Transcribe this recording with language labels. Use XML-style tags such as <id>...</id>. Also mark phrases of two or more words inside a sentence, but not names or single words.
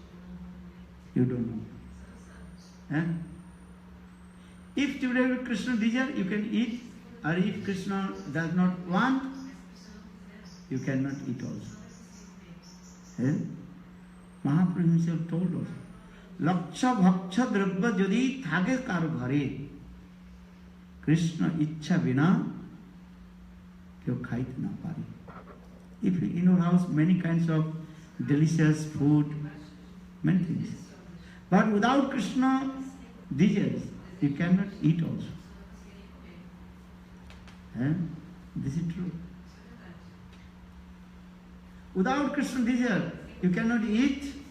<en>You don't know. If today Krishna desire, you can eat, or if Krishna does not want, you cannot eat also. Eh? Mahaprabhu himself told us,</en> <bn>লক্ষ ভক্ষ্য দ্রব্য যদি থাকে কারো ঘরে, কৃষ্ণ ইচ্ছা বিনা কেও খাইত না পারে.</bn> <en>If in your house many kinds of delicious food, many things, but without Krishna desires, you cannot eat also. This is true. Without Krishna desire, you cannot eat.</en>